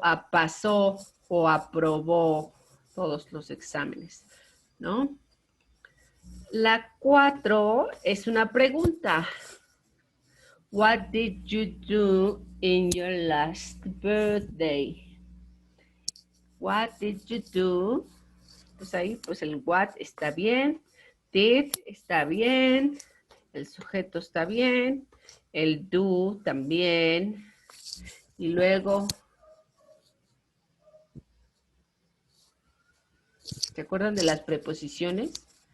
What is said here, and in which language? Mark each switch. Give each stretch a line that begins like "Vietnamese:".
Spanish: Pasó o aprobó todos los exámenes, ¿no? La 4 es una pregunta.
English: What did you do in your last birthday? What did you do?
Spanish: Pues ahí, pues el what está bien, did está bien, el sujeto está bien, el do también, y luego, ¿se acuerdan de las preposiciones?